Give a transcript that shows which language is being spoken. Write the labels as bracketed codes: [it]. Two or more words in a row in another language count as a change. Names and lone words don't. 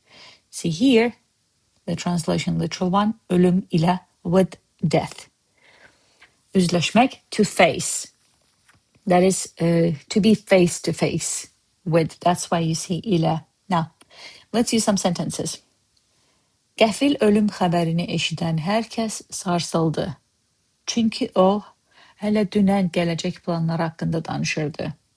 [en] See here, the translation, literal one, [tr] ölüm ile, [en] with death. Yüzleşmek, to face. That is to be face to face with. That's why you see ile. Now, let's use some sentences. [az] Qəfil ölüm xəbərini eşidən hər kəs sarsıldı. Çünki o hələ dünən gələcək planları haqqında danışırdı.